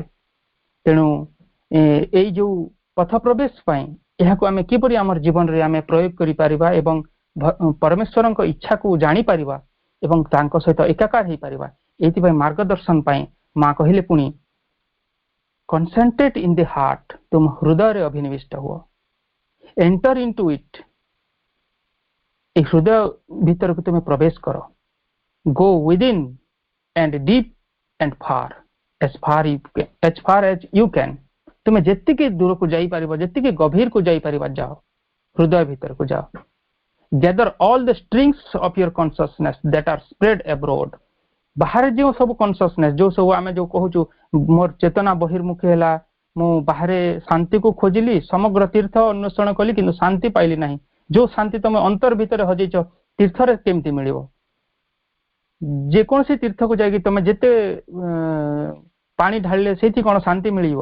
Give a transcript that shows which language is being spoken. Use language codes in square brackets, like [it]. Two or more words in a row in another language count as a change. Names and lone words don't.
[or] ତେଣୁ ଏଇ ଯୋଉ ପଥ ପ୍ରବେଶ ପାଇଁ ଏହାକୁ ଆମେ କିପରି ଆମର ଜୀବନରେ ଆମେ ପ୍ରୟୋଗ କରିପାରିବା ଏବଂ ପରମେଶ୍ୱରଙ୍କ ଇଚ୍ଛାକୁ ଜାଣିପାରିବା ଏବଂ ତାଙ୍କ ସହିତ ଏକାକାର ହେଇପାରିବା, ଏଇଥିପାଇଁ ମାର୍ଗଦର୍ଶନ ପାଇଁ ମା କହିଲେ ପୁଣି [en] concentrate in the heart, [or] ତୁମ ହୃଦୟରେ ଅଭିନିବିଷ୍ଟ ହୁଅ, [en] enter into it, [or] এই ହୃଦୟ ଭିତରକୁ ତୁମେ ପ୍ରବେଶ କର, [en] go within and deep and far as far as you can, [or] ତୁମେ ଯେତିକି ଦୂରକୁ ଯାଇପାରିବ, ଯେତିକି ଗଭୀରକୁ ଯାଇପାରିବ ଯାଅ, ହୃଦୟ ଭିତରକୁ ଯାଅ। [en] gather all the strings of your consciousness that are spread abroad, [or] ବାହାରେ ଯେଉଁ ସବୁ କନସିୟସନେସ୍, ଯୋଉ ସବୁ ଆମେ ଯୋଉ କହୁଛୁ ମୋର ଚେତନା ବହିର୍ମୁଖୀ ହେଲା, ମୁଁ ବାହାରେ ଶାନ୍ତିକୁ ଖୋଜିଲି, ସମଗ୍ର ତୀର୍ଥ ଅନ୍ୱେଷଣ କଲି କିନ୍ତୁ ଶାନ୍ତି ପାଇଲି ନାହିଁ। ଯୋଉ ଶାନ୍ତି ତମେ ଅନ୍ତର ଭିତରେ ହଜେଇଛ, ତୀର୍ଥରେ କେମିତି ମିଳିବ? ଯେକୌଣସି ତୀର୍ଥକୁ ଯାଇକି ତମେ ଯେତେ ପାଣି ଢାଳିଲେ ସେଇଠି କଣ ଶାନ୍ତି ମିଳିବ?